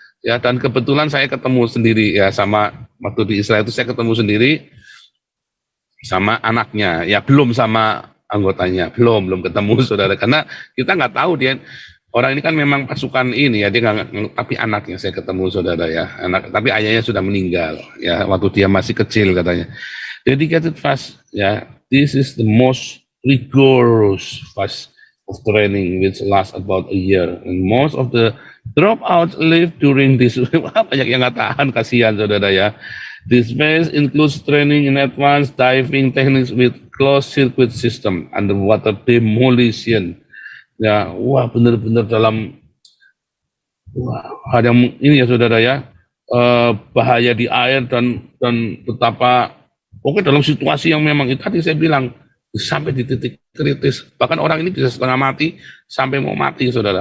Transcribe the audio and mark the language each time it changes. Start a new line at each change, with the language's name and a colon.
Indonesian: ya, dan kebetulan saya ketemu sendiri ya sama waktu di Israel itu saya ketemu sendiri sama anaknya, ya belum sama anggotanya, belum ketemu saudara, karena kita nggak tahu dia orang ini kan memang pasukan ini ya, dia nggak, tapi anaknya saya ketemu saudara ya, tapi ayahnya sudah meninggal ya waktu dia masih kecil katanya.
English: Dedicated fast ya, this is the most rigorous fast of training which lasts about a year, and most of the dropouts live during this.
Indonesian: Banyak yang nggak tahan, kasihan saudara ya.
English: This phase includes training in advanced diving techniques with closed circuit system, underwater demolition.
Indonesian: Ya, wah benar-benar dalam hal yang ini ya saudara ya, bahaya di air dan betapa pokoknya dalam situasi yang memang itu tadi saya bilang sampai di titik kritis, bahkan orang ini bisa setengah mati sampai mau mati saudara.